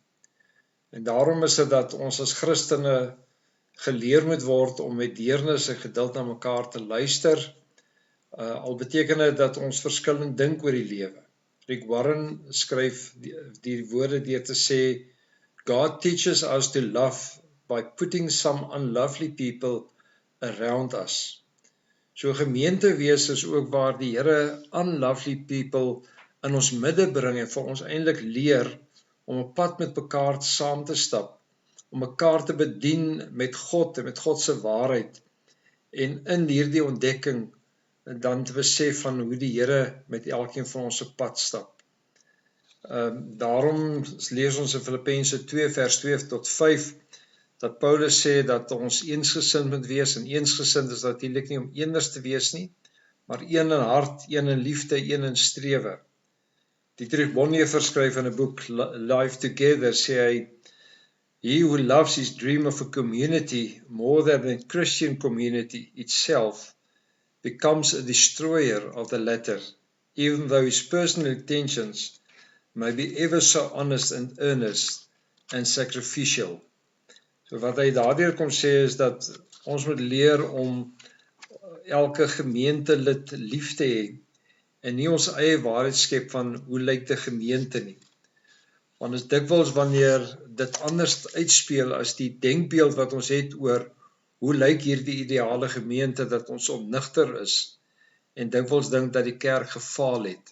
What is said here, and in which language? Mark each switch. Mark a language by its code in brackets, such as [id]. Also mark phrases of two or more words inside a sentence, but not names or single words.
[af] En daarom is dit dat ons as Christene geleer moet word om met deernis en geduld na mekaar te luister, al beteken dit dat ons verskillend dink oor die lewe. Rick Warren skryf die woorde deur te sê, [en] God teaches us to love by putting some unlovely people around us. [af] So gemeente wees is ook waar die Here [en] unlovely people [af] in ons midde bring en vir ons eintlik leer om 'n pad met mekaar saam te stap, om mekaar te bedien met God en met God se waarheid, en in hierdie ontdekking dan te besef van hoe die Here met elkeen van ons op pad stap. Daarom lees ons in Filippense 2 vers 2 tot 5 dat Paulus sê dat ons eensgesind moet wees, en eensgesind is natuurlik nie om eeners te wees nie, maar een in hart, een in liefde, een in strewe. Dietrich Bonhoeffer skryf in 'n boek Life Together, sê hy, [en] he who loves his dream of a community more than the Christian community itself becomes a destroyer of the latter, even though his personal intentions may be ever so honest and earnest and sacrificial. [af] So wat hy daardeur kom sê is dat ons moet leer om elke gemeentelid lief te hê en nie ons eie waarheid skep van hoe lyk die gemeente nie. Want is dikwels wanneer dit anders uitspeel as die denkbeeld wat ons het oor hoe lyk hierdie ideale gemeente, dat ons opnigter is en dikwels dink dat die kerk gefaal het.